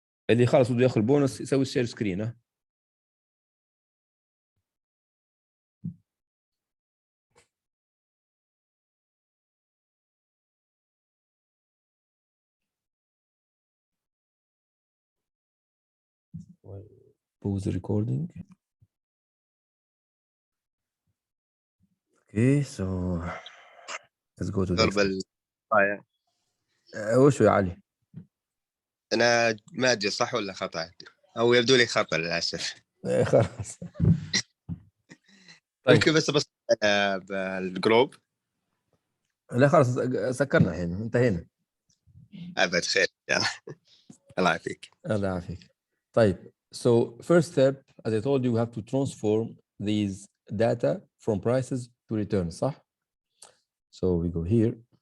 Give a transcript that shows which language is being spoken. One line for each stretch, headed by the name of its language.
Arabic: اللي خلص بده ياخذ بونص يسوي الشير سكرين.
English: ها pause the recording. Okay, so let's go to the
Arabic: ضرب الطاية. وش يا علي؟ أنا ما أدري صح ولا خطأ، أو يبدو لي خطأ للأسف. خلاص. طيب. ممكن بس بالجروب. لا خلاص سكرنا الحين انتهينا. أبد خير يلا. الله يعافيك. الله يعافيك. طيب.
English: So first step, as I told you, we have to transform these data from prices to returns, صح? So we go here.